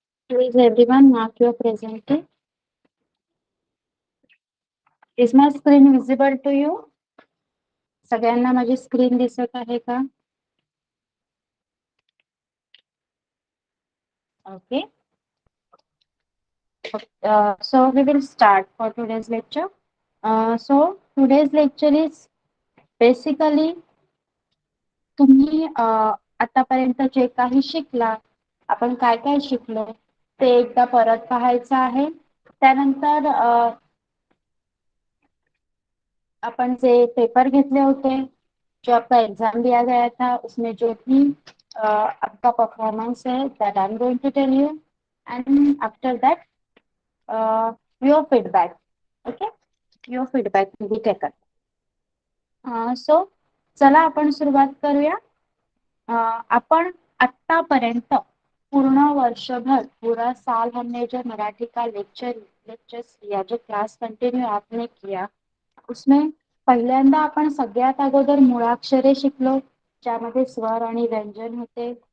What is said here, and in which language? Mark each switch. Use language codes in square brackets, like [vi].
[en] Please everyone mark your present. Is my screen visible to you? [mr] सगळ्यांना माझी screen दिसत आहे का? [en] Okay. So we will start for today's lecture. So today's lecture is basically [mr] तुम्ही आतापर्यंत जे काही शिकला, आपण काय काय शिकलो ते एकदा परत पाहायचं आहे. त्यानंतर अपन जे पेपर घेतले होते, [hi] जो आपका एग्जाम दिया गया था, उसमें जो भी आपका परफॉर्मेंस है, [en] That I am going to tell you, and after that your feedback. Okay, your feedback will be taken. [mr] So चला आपण सुरुवात करूया. आपण आतापर्यंत पूर्ण वर्षभर [hi] पूरा साल हमने जो मराठी का लेक्चर्स किया, जो क्लास कंटिन्यू आपने किया, उसमें [mr] पहिल्यांदा आपण सगळ्यात अगोदर मुळाक्षरे शिकलो, ज्यामध्ये स्वर आणि व्यंजन होते.